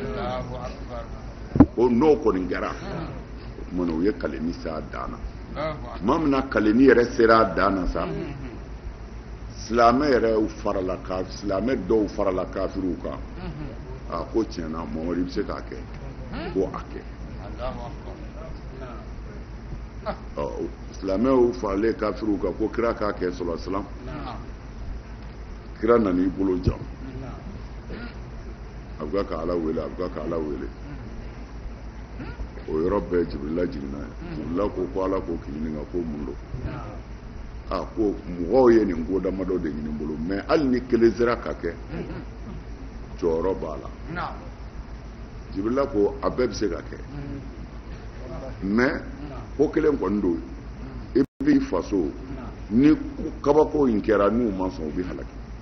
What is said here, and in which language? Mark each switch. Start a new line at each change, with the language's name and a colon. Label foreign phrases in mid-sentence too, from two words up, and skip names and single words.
Bambara: o n'o kɔni kɛra o tuma na u ye kaleni s'a dan na tuma min na kaleni yɛrɛ sera a dan na sa silamɛ dɔw farala kafiriw kan a ko tiɲɛna Mamadu i bɛ se k'a kɛ ko a kɛ silamɛw faralen kafiriw kan ko kira k'a kɛ
Arabic: صلى الله عليه وسلم
Bambara: kira nan'i bolo jan a bɛ ka Ala wele o yɔrɔ bɛɛ Jibirila jiginna Jibirila ko Ala ko k'i ɲininka ko mun don ko mɔgɔw ye nin ko damadɔ de ɲini n bolo mais hali ni kelen sera ka kɛ jɔyɔrɔ b'a la Jibirila ko a bɛɛ bɛ se ka kɛ mais ko kelen kɔni don i b'i faso ni kabako in kɛra n'u ma sɔn u bɛ halaki